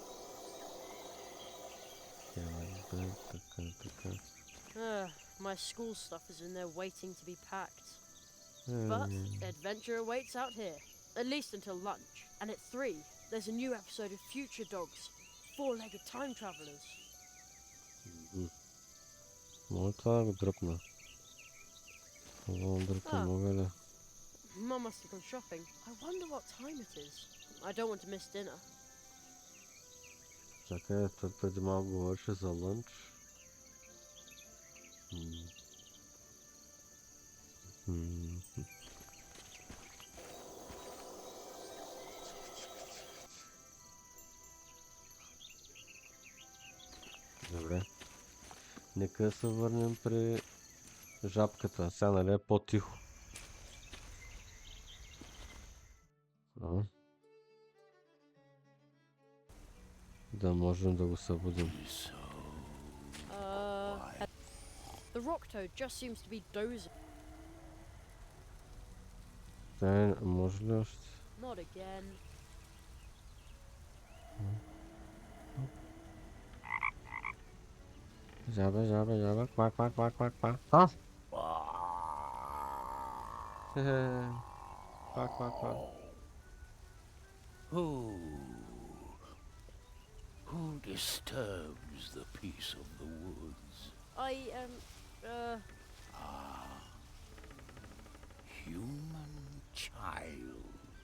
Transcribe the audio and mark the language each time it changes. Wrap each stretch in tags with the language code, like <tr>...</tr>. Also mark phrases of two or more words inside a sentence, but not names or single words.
<en>My school stuff is in there waiting to be packed. But adventure awaits out here. At least until lunch. And at 3, there's a new episode of Future Dogs. 4-legged time travelers.</en> <bg>Мога това да го дръпна. Мога ли?</bg> <en>Mum must have gone shopping. I wonder what time it is. I don't want to miss dinner.</en> <bg>Чакай, той преди малко говореше за лънч. Добре. Нека се върнем при жабката. Сега нали е по-тихо. Да можем да го събудим.</bg> <en>The rock toad just seems to be dozing.</en> <bg>Може ли още?</bg> <en>Not again.</en> <bg>Жаба, квак. Квак.</bg> <en>Who disturbs the peace of the woods? Human child.</en>